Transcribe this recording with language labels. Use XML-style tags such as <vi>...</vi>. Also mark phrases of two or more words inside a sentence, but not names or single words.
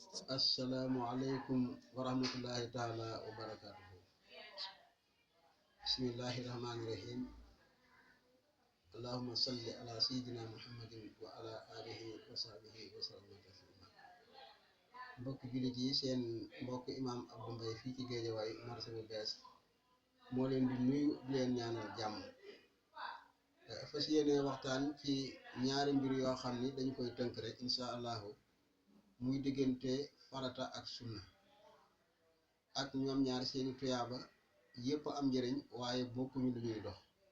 <ar>السلام عليكم ورحمة الله تعالى وبركاته. بسم الله الرحمن الرحيم. اللهم صل على سيدنا محمد وعلى آله وصحبه وسلم تسليما.</ar> <wo>Mbokk julit yi, seen mbokk imam Abdou Mbaye fii ci Géejawaay marché bu bees moo leen di nuyu di leen ñaanal jàmm. Fas yéene waxtaan ci ñaari mbir yoo xam ni dañu koy tënk rek</wo> <ar>إن شاء الله,</ar> <wo>muy diggante farata ak sunna, ak ñoom ñaar seeni tuyaaba yépp am njëriñ waaye bokkuñu lu ñuy dox.</wo>